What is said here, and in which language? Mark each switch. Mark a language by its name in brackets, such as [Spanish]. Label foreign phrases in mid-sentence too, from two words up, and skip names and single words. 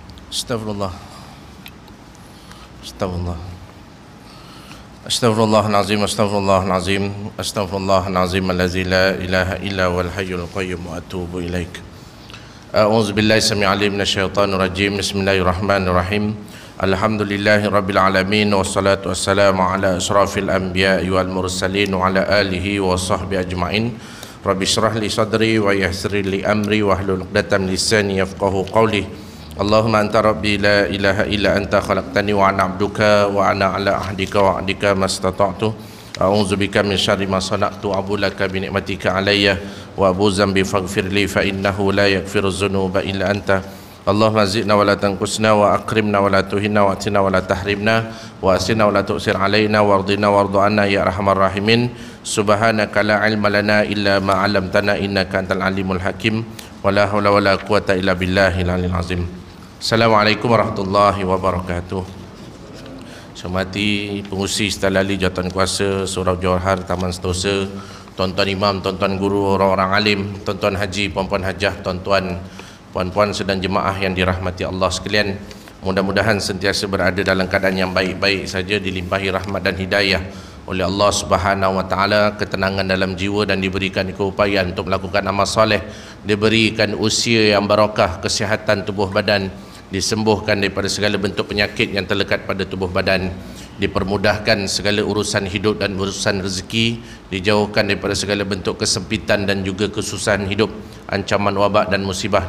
[Arabic] أستغفر الله. أستغفر الله. أستغفر الله العظيم. أستغفر الله العظيم. أستغفر الله العظيم الذي لا إله إلا هو الحي القيوم وأتوب إليك. أعوذ بالله السميع العليم من الشيطان الرجيم. بسم الله الرحمن الرحيم. الحمد لله رب العالمين والصلاة والسلام على أشرف الأنبياء والمرسلين وعلى آله وصحبه أجمعين. رب اشرح لي صدري ويسر لي أمري واحلل عقدة من لساني يفقهوا قولي. اللهم أنت ربي لا إله إلا أنت خلقتني وأنا عبدك وأنا على عهدك ووعدك ما استطعت. أعوذ بك من شر ما صنعت أبوء لك بنعمتك علي وأبوء بذنبي فاغفر لي فإنه لا يغفر الذنوب إلا أنت. اللهم زدنا ولا تنقصنا وأكرمنا ولا تهنا وأعطنا ولا تحرمنا وآثرنا ولا تؤثر علينا وأرضنا وارض عنا يا أرحم الراحمين. سبحانك لا علم لنا إلا ما علمتنا إنك أنت العليم الحكيم. ولا حول ولا قوة إلا بالله العلي العظيم. السلام عليكم ورحمة الله وبركاته. [Malay] Hormati pengurusi Setalali Jawatan Kuasa Surau Johor Taman Sentosa, tuan-tuan imam, tuan-tuan guru, orang-orang alim, tuan-tuan haji, puan-puan hajah, tuan-tuan, puan-puan sedang jemaah yang dirahmati Allah sekalian. Mudah-mudahan sentiasa berada dalam keadaan yang baik-baik saja, dilimpahi rahmat dan hidayah oleh Allah [Arabic] سبحانه وتعالى, [Malay] ketenangan dalam jiwa dan diberikan keupayaan untuk melakukan amal soleh, diberikan usia yang barakah, kesihatan tubuh badan, disembuhkan daripada segala bentuk penyakit yang terlekat pada tubuh badan, dipermudahkan segala urusan hidup dan urusan rezeki, dijauhkan daripada segala bentuk kesempitan dan juga kesusahan hidup, ancaman wabak dan musibah.